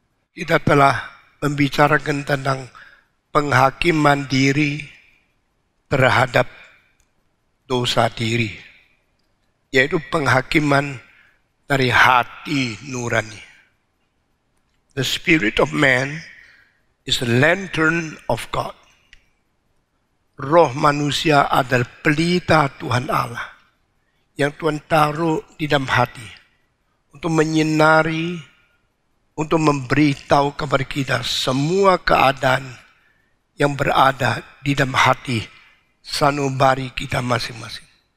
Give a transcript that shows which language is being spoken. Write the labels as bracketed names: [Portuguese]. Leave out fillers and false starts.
[Indonesian] Kita telah membicarakan tentang penghakiman diri terhadap dosa diri, yaitu penghakiman dari hati nurani. [English] The spirit of man is the lantern of God. [Indonesian] Roh manusia adalah pelita Tuhan Allah yang Tuhan taruh di dalam hati untuk menyinari, untuk memberitahu kepada kita semua keadaan yang berada di dalam hati sanubari kita masing-masing.